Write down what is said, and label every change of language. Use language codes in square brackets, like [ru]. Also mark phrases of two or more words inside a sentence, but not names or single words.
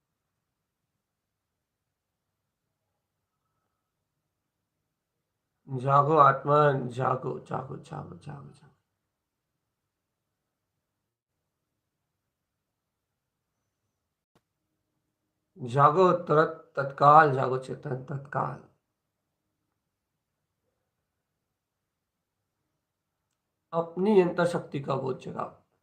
[hi] जागो आत्मन, जागो जागो जागो जागो जागो। जागो, तुरंत तत्काल जागो चेतन, तत्काल। अपनी अंतर शक्ति का बोध जगाओ।